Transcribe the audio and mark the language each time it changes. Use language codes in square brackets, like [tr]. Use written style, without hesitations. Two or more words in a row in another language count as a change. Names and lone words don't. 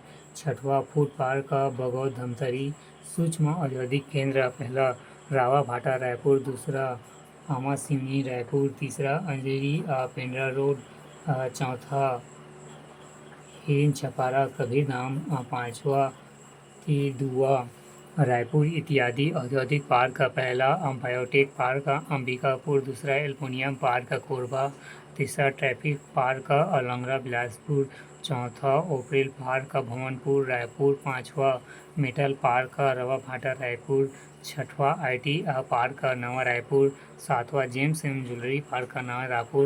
[hi] छठवां फूड पार्क बगौद धमतरी। सूक्ष्म औद्योगिक केंद्र। पहला रावा भाटा रायपुर। दूसरा आमा सिवनी रायपुर। तीसरा अंजली पेंड्रा रोड। चौथा हिरन छपारा कबीरधाम। पांचवा तिरदुआ रायपुर इत्यादि। औद्योगिक पार्क। पहला बायोटेक पार्क अंबिकापुर। दूसरा एल्युमिनियम पार्क कोरबा। तीसरा ट्रैफिक पार्क लंगरा बिलासपुर। चौथा ओपरेल पार्क भवनपुर रायपुर। पांचवा मेटल पार्क रवा भाटा रायपुर। छठवां IT पार्क नवा रायपुर। सातवां जेम्स एवं ज्वेलरी पार्क नवा रायपुर।